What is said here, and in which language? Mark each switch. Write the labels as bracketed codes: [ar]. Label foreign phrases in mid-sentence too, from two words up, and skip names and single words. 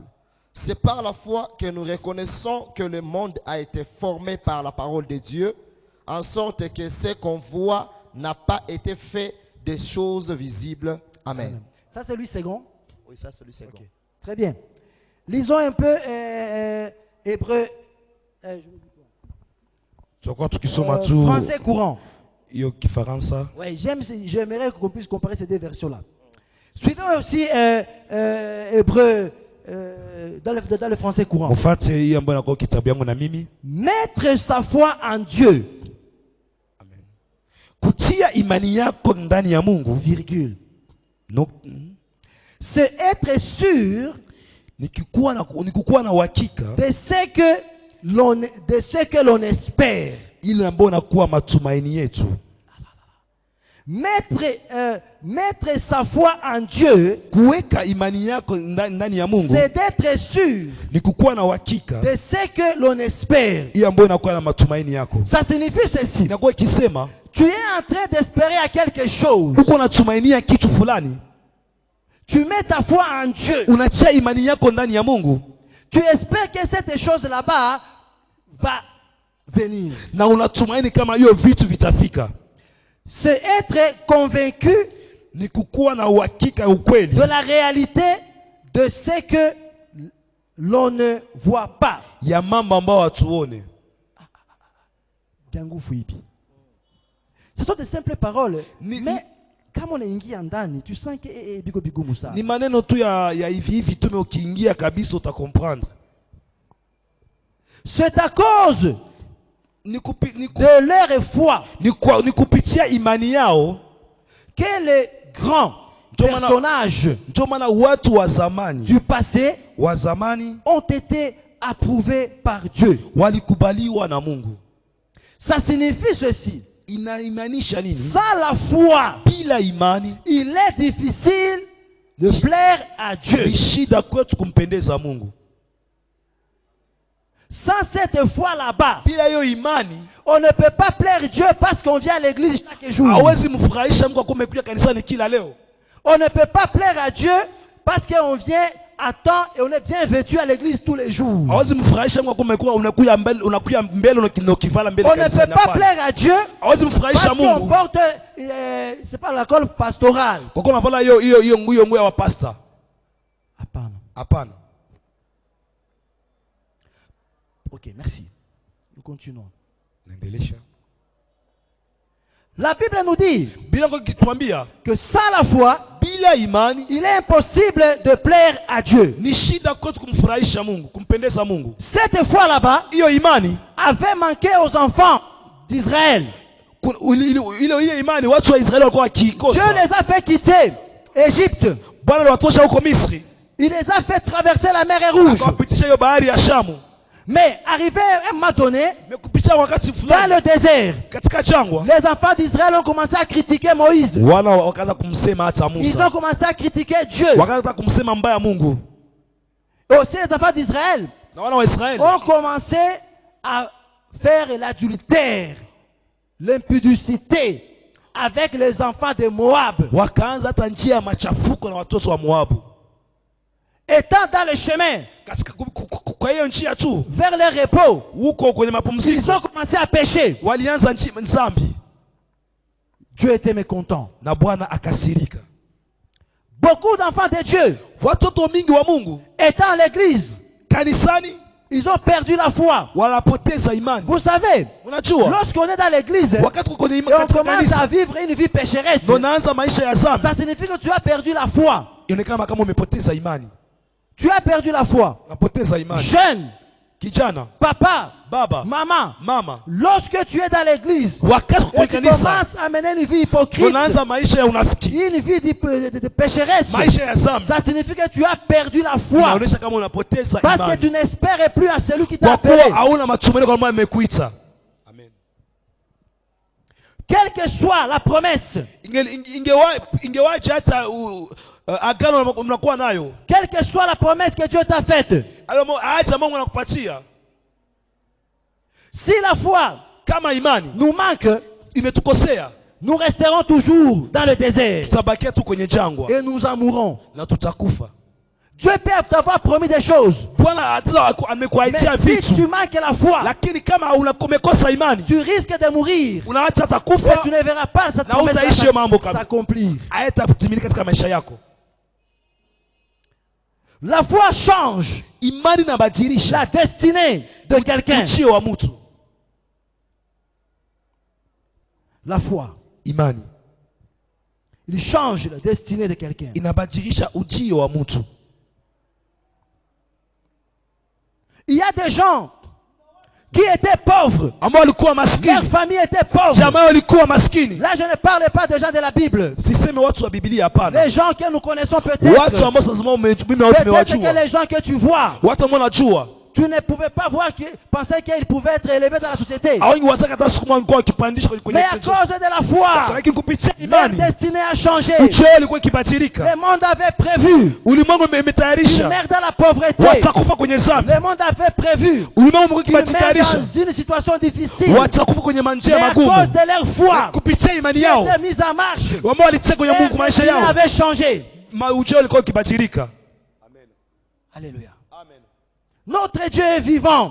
[fr] C'est par la foi que nous reconnaissons que le monde a été formé par la parole de Dieu, en sorte que ce qu'on voit n'a pas été fait des choses visibles. Amen. Ça, c'est lui second. Oui, ça c'est le second. Okay. Très bien. Lisons un peu Hébreu. [sw] Tutakuwa tukisoma tu [fr] Français courant. [sw] hiyo Kifaransa. [fr] Ouais, j'aimerais qu'on puisse comparer ces deux versions-là. Suivez aussi Hébreu dans le français courant. [sw] Mfuate hii ambayo inakuwa kitabu yangu na mimi. [fr] Mettre sa foi en Dieu. Amen. [sw] Kutia imani yako ndani ya Mungu, [fr] Virgule. no, C'est être sûr [sw] ni kukuwa na uhakika [fr] de ce que l'on espère. [sw] ile ambayo inakuwa matumaini yetu. [fr] Mettre sa foi en Dieu, [sw] Kuweka imani yako ndani ya Mungu [fr] c'est d'être sûr [sw] ni kukuwa na uhakika [fr] de ce que l'on espère. [sw] ile ambayo inakuwa na matumaini yako. [fr] Ça signifie ceci. [sw] Inakuwa ikisema [fr] Tu es en train d'espérer à quelque chose. [sw] uko unatumainia kitu fulani, [fr] Tu mets ta foi en Dieu. [sw] unatia imani yako ndani ya Mungu [fr] Tu espères que cette chose là-bas va venir. [sw] na unatumaini kama hiyo vitu vitafika. [fr] C'est être convaincu [sw] Ni kukuwa na uhakika ukweli [fr] de la réalité de ce que l'on ne voit pas. [sw] ya mambo ambayo hatuone. [fr] Ce sont de simples paroles. [sw] Ni- Mais kama unaingia ndani, [fr] tu sens que [sw] biko bigumu sana. Ni maneno tu ya hivi hivi tu, mais ukiingia kabisa utakomprendre. [fr] C'est à cause [sw] Ni [fr] de leur foi [sw] kupitia imani yao [fr] que les grands personnages [sw] ndio maana watu wa zamani [fr] du passé ont été approuvés par Dieu. [sw] walikubaliwa na Mungu. [fr] Ça signifie ceci. [sw] Inaimanisha nini? [fr] Sans la foi, [sw] Bila imani [fr] il est difficile de plaire à Dieu. [sw] ni shida kwetu kumpendeza Mungu. [fr] Sans cette foi là-bas, [sw] Bila hiyo imani [fr] on ne peut pas plaire Dieu parce qu'on vient à l'église chaque jour. [sw] hawezi mfurahisha Mungu kwa umekuja kanisani kila leo. [fr] On ne peut pas plaire à Dieu parce qu'on vient à temps et on est bien vêtu à l'église tous les jours. [sw] Hawezi mfurahisha Mungu kwa umekuja unakuja mbele unakivala mbele [fr] On ne peut pas plaire à Dieu [sw] hawezi [fr] parce [sw] mfurahisha [fr] qu'on [sw] Mungu [fr] porte, c'est pas la colle pastorale. [sw] kwa kuwa unavala hiyo nguo ya pastor. Hapana. Hapana. [fr] Ok, merci. Nous continuons. [sw] Naendelesha. [fr] La Bible nous dit [sw] Bila kwa kituambia [fr] que sans la foi, [sw] bila imani [fr] il est impossible de plaire à Dieu. [sw] ni shida kwetu kumfurahisha Mungu, kumpendeza Mungu. [fr] Cette foi là-bas [sw] Hiyo imani [fr] avait manqué aux enfants d'Israël. [sw] ile imani watu wa Israeli walikuwa [fr] Dieu [sw] wakiikosa. [fr] les a fait quitter Égypte. [sw] Bwana aliwatosha huko Misri, [fr] Il les a fait traverser la mer Rouge. [sw] akawapitisha hiyo bahari ya Shamu. [fr] Mais arrivé à un moment donné, [sw] Mais kupitia wakati [fr] dans [sw] fulani [fr] le désert, [sw] katika jangwa, [fr] les enfants d'Israël ont commencé à critiquer Moïse. [sw] wana wakaanza kumsema hata [fr] Ils [sw] Musa, [fr] ont commencé à critiquer Dieu. [sw] wakaanza kumsema mbaya Mungu. [fr] Et aussi les enfants d'Israël [sw] Na wana wa Israeli [fr] ont commencé à faire l'adultère, l'impudicité avec les enfants de Moab. [sw] wakaanza hata njia ya machafuko na watoto wa Moabu. [fr] Étant dans le chemin [sw] Katika kwa hiyo njia tu [fr] vers le repos, [sw] huko kwenye [fr] ils [sw] mapumziko [fr] ont commencé à pécher. [sw] walianza dhambi [fr] Dieu était mécontent. [sw] na Bwana akasirika. [fr] Beaucoup d'enfants de Dieu [sw] Watoto mingi wa Mungu [fr] étant à l'église, [sw] kanisani [fr] ils ont perdu la foi. [sw] wanapoteza imani. [fr] Vous savez, [sw] Unajua [fr] lorsqu'on est dans l'église [sw] wakati uko kwenye [fr] et on [sw] katika [fr] commence à [sw] kanisa [fr] vivre une vie pécheresse, [sw] ndo naanza maisha ya dhambi, [fr] ça signifie que tu as perdu la foi. [sw] inaonekana kama umepoteza imani. [fr] Tu as perdu la foi. [sw] Unapoteza imani. [fr] Jeune, [sw] Kijana, [fr] papa, [sw] baba, [fr] maman, [sw] mama, [fr] lorsque tu es dans l'église [sw] wakati uko [fr] et [sw] kwenye [fr] tu [sw] kanisa [fr] commences à mener une vie hypocrite, [sw] unaanza maisha ya unafiki, [fr] une vie de pécheresse, [sw] maisha ya dhambi, [fr] ça signifie que tu as perdu la foi. [sw] inaonyesha kama unapoteza [fr] Parce que [sw] imani, [fr] tu n'espères plus à celui qui t'a [sw] kwa [fr] appelé. [sw] kuwa hauna matumaini kwa Mungu amekuita. Amen. [fr] Quelle que soit la promesse, [sw] Ingewaje hata agano mnakuwa nayo, [fr] quelle que soit la promesse que Dieu t'a faite, [sw] acha Mungu anakupatia, [fr] si la foi [sw] kama imani [fr] nous manque, [sw] imetukosea, [fr] nous resterons toujours dans le désert [sw] tutabakia tu kwenye jangwa [fr] et nous en mourrons. [sw] na tutakufa. [fr] Dieu peut t'avoir promis des choses, [sw] Bwana amekuahidia [fr] mais si tu [sw] vitu, [fr] manques la foi, [sw] lakini kama umekosa imani [fr] tu risques de mourir [sw] unaacha hata [fr] et [sw] kufa [fr] tu ne verras pas cette [sw] na [fr] promesse [sw] utaishi mambo kabisa [fr] s'accomplir. [sw] hayatatimilika katika maisha yako. [fr] La foi change [sw] Imani inabadilisha [fr] la destinée de quelqu'un. [sw] ujio wa mtu. [fr] La foi, [sw] Imani [fr] il change la destinée de quelqu'un. [sw] inabadilisha ujio wa mtu. [fr] Il y a des gens qui étaient pauvres. [sw] Ambao walikuwa [fr] Leur [sw] maskini, [fr] famille était pauvre. [sw] jamaa walikuwa maskini. [fr] Là, je ne parle pas des gens de la Bible. [sw] Siseme watu wa Biblia, hapana. [fr] Les gens que nous connaissons [sw] Watu [fr] peut-être. [sw] ambao sasa mimi [fr] Peut-être que [sw] umewajua, [fr] les gens que tu vois, [sw] watu ambao najua [fr] tu ne pouvais pas voir, penser qu'ils pouvaient être élevés dans la société. [sw] hawangi wasaka hata siku moja walikuwa wakipandishwa kwenye [fr] Mais à cause de la foi, [sw] lakini kupitia [fr] leur [sw] imani [fr] destinée a changé. [sw] ujio ulikuwa ikibadilika. [fr] Le monde avait prévu [sw] Ulimwengu [fr] une [sw] imetayarisha [fr] mère dans la pauvreté. [sw] watakufa kwenye dhambi. [fr] Le monde avait prévu [sw] Ulimwengu ulikuwa [fr] une mère [sw] ikibadilika [fr] dans une situation difficile. [sw] watakufa kwenye [fr] Mais [sw] manjia [fr] à [sw] magumu [fr] cause de leur foi, [sw] kupitia imani [fr] qui [sw] yao [fr] était mise en marche, [sw] ambao walitia kwenye Mungu [fr] leur [sw] maisha [fr] destinée [sw] yao, [fr] avait changé. [sw] ujio ulikuwa ukibadilika. [fr] Alléluia. Notre Dieu est vivant.